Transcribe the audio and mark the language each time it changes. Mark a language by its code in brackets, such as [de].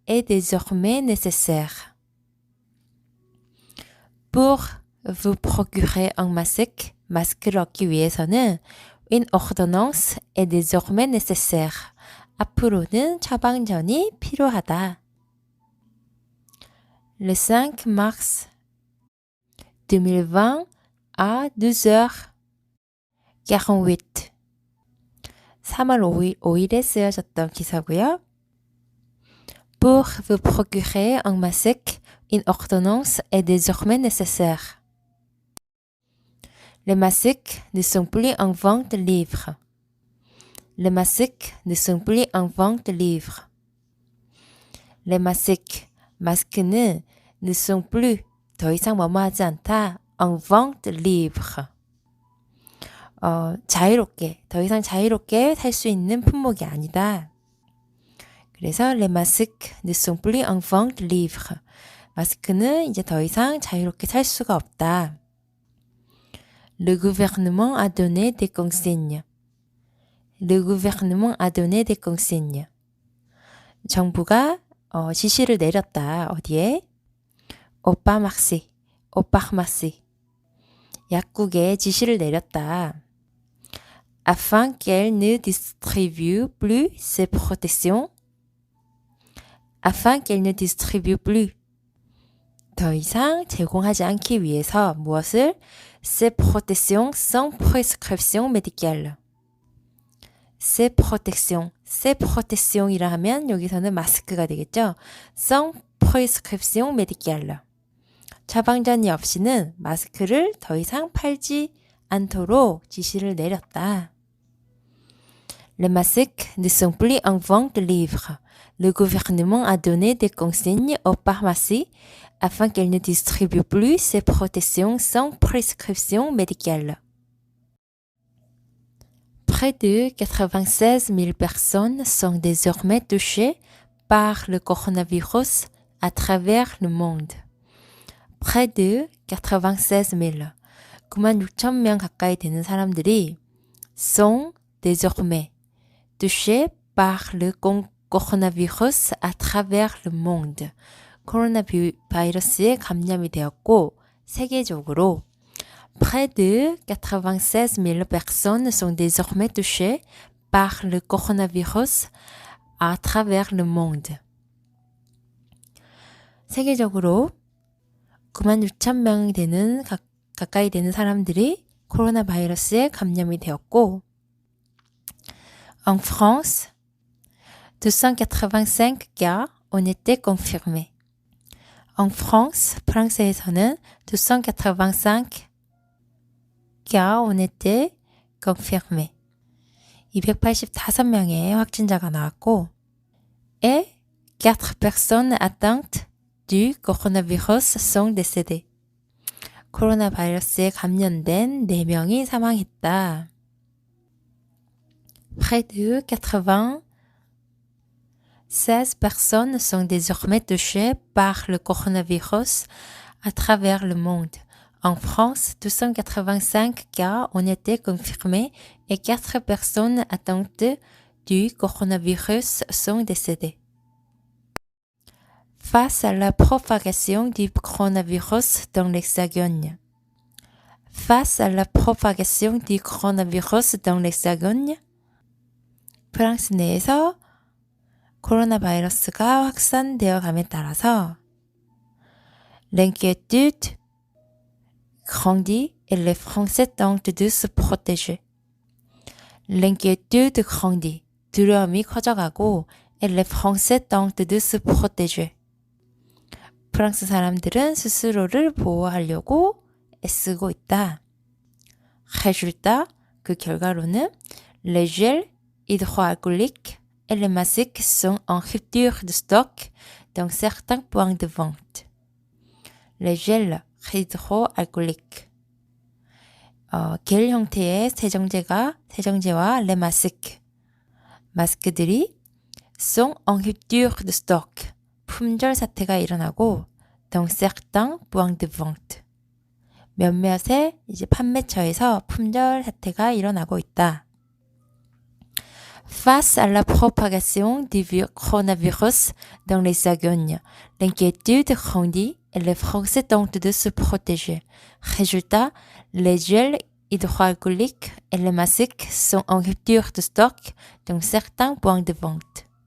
[fr] est désormais nécessaire. Pour vous procurer un masque [ko] 마스크를 얻기 위해서는 [fr] une ordonnance est désormais nécessaire. [ko] 앞으로는 처방전이 필요하다. [fr] Le 5 mars 2020 à 12h48 [ko] 3월 5일에 쓰여졌던 기사고요. [fr] Pour vous procurer un masque, une ordonnance est désormais nécessaire. Les masques ne sont plus en vente libre. Les masques ne sont plus en vente libre. Les masques, [ko] 마스크는 [fr] ne sont plus, [ko] 더 이상 뭐뭐하지 않다. [fr] en vente libre. [ko] 자유롭게, 더 이상 자유롭게 살 수 있는 품목이 아니다. 그래서 [fr] les masques ne sont plus en vente libre. [ko] 마스크는 이제 더 이상 자유롭게 살 수가 없다. [fr] Le gouvernement a donné des consignes. Le gouvernement a donné des consignes. [ko] 정부가 지시를 내렸다. 어디에? [fr] Au pharmacie. Au pharmacie. [ko] 약국에 지시를 내렸다. [fr] Afin qu'elle ne distribue plus ses protections. Afin qu'elle ne distribue plus. [ko] 더 이상 제공하지 않기 위해서 무엇을? [fr] Ses protections sans prescription médicale. Ses protections [ko] 이라 하면 여기서는 마스크가 되겠죠. [fr] sans prescription médicale. [ko] 처방전이 없이는 마스크를 더 이상 팔지 않도록 지시를 내렸다. [fr] Les masques ne sont plus en vente libre. Le gouvernement a donné des consignes aux pharmacies afin qu'elles ne distribuent plus ces protections sans prescription médicale. Près de 96 000 personnes sont désormais touchées par le coronavirus à travers le monde. Près de 96 000, [ko] 96,000명 가까이 되는 사람들이 [fr] sont désormais touchés par le coronavirus à travers le monde. [ko] 코로나 바이러스에 감염이 되었고 세계적으로 [fr] Près de 96 000 personnes sont désormais touchées par le coronavirus à travers le monde. [ko] 세계적으로 96,000명 되는 가까이 되는 사람들이 코로나 바이러스에 감염이 되었고 [fr] En France, 285 cas ont été confirmés. En France, [ko] 프랑스에서는 [fr] 285 cas ont été confirmés. [ko] 285명의 확진자가 나왔고 [fr] et 4 personnes atteintes du coronavirus sont décédées. [ko] 코로나 바이러스에 감염된 4명이 사망했다. [fr] Près de 96 personnes sont désormais touchées par le coronavirus à travers le monde. En France, 285 cas ont été confirmés et 4 personnes atteintes du coronavirus sont décédées. Face à la propagation du coronavirus dans l'Hexagone. Face à la propagation du coronavirus dans l'Hexagone. [ko] 프랑스 내에서 코로나 바이러스가 확산되어 감에 따라서 [fr] l'inquiétude grandit et les Français tentent de se protéger. L'inquiétude grandit. [ko] 두려움이 커져가고 [fr] et les Français tentent de se protéger. [ko] 프랑스 사람들은 스스로를 보호하려고 애쓰고 있다. [fr] Résultat, [ko] 그 결과로는 [fr] les gels hydroalcooliques et les masques sont en rupture de stock dans certains points de vente. Les gels hydroalcooliques. [ko] 겔 형태의 세정제와 [fr] les masques. [ko] 마스크들이 [fr] sont en rupture de stock. [ko] 품절 사태가 일어나고 [fr] dans certains points de vente. [ko] 몇몇의 판매처에서 품절 사태가 일어나고 있다. [fr] Face à la propagation du coronavirus dans l'Hexagone, l'inquiétude grandit et les Français tentent de se protéger. Résultat, les gels hydroalcooliques et les masques sont en rupture de stock dans certains points de vente.